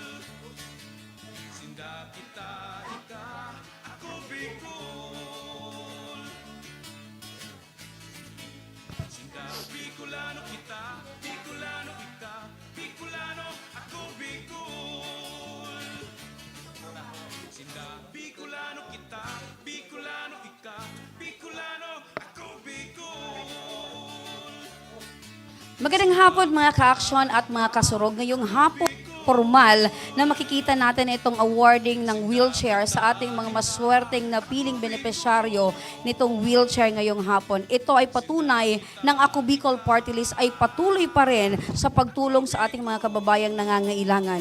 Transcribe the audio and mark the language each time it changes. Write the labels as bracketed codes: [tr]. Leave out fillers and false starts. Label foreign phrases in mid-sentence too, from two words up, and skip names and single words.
[bik] sinda kita ika, ako Bicol, sinda Bicolano kita, Bicolano ika, Bicolano ako Bicol, sinda Bicolano kita, Bicolano ika, Bicolano ako Bicol. [tl] Magandang hapon mga ka-aksyon at mga kasurog. Ngayong hapon formal na makikita natin itong awarding ng wheelchair sa ating mga maswerteng na piling benepisyaryo nitong wheelchair ngayong hapon. Ito ay patunay ng Ako Bicol Party List ay patuloy pa rin sa pagtulong sa ating mga kababayang nangangailangan.